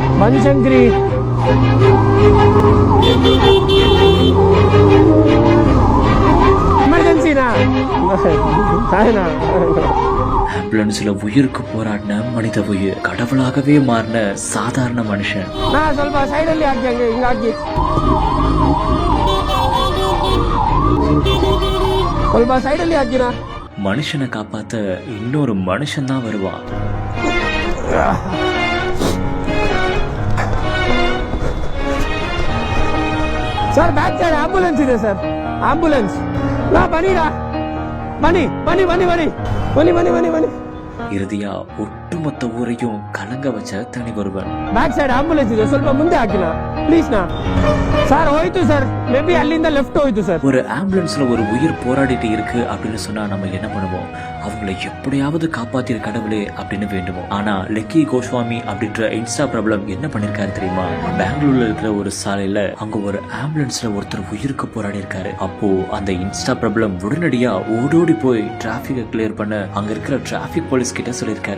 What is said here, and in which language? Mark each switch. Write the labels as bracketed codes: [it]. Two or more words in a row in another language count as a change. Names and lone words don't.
[ta] பன்சங்கரி எமர்ஜென்சினா ஆம்புலன்ஸ்ல உயிருக்கு போராடின மனித உயிர், கடவுளாகவே மாறின சாதாரண மனுஷன். [kn] ಸ್ವಲ್ಪ ಸೈಡಲ್ಲಿ ಹಾಕಿ ಹಂಗೆ ಹಿಂಗೆ ಹಾಕಿ ಸ್ವಲ್ಪ ಸೈಡಲ್ಲಿ ಹಾಕಿನಾ. [ta] மனுஷனை காப்பாத்த இன்னொரு மனுஷன் தான் வருவான். [en] sir back side ambulance [ta] ಇದೆ சார், ஆம்புலன்ஸ். பனிடா பனி பனி பனி பனி பனி பனி பனி பனி. இறுதியா ஒட்டுமொத்த ஊரையும் கலங்க வச்ச தனி ஒருவன். [en] back side ambulance [kn] ಇದೆ, ಸ್ವಲ್ಪ ಮುಂದೆ ಹಾಕಿಲ್ಲ ಪ್ಲೀಸ್ ನಾ. ಸರ್ ಹೋಯ್ತು ಸರ್, [en] may be [kn] ಅಲ್ಲಿಂದ ಲೆಫ್ಟ್ ಹೋಯ್ತು ಸರ್. [ta] ஒரு ஆம்புலன்ஸ்ல ஒரு உயிர் போராடிட்டு இருக்கு அப்படின்னு சொன்னா நம்ம என்ன பண்ணுவோம்? அவங்களை எப்படியாவது காப்பாத்திர கடவுளே அப்படின்னு வேண்டுவோம். ஆனா லக்கி கோஸ்வாமி அப்படின்ற இன்ஸ்டா பிரபலம் என்ன பண்ணிருக்காரு தெரியுமா? பெங்களூர்ல இருக்கிற ஒரு சாலையில அங்க ஒரு ஆம்புலன்ஸ்ல ஒருத்தர் உயிருக்கு போராடி இருக்காரு. அப்போ அந்த இன்ஸ்டா பிரபலம் உடனடியா ஓடோடி போய் டிராபிக் கிளியர் பண்ண அங்க இருக்கிற டிராபிக் போலீஸ் கிட்ட சொல்லிருக்காரு.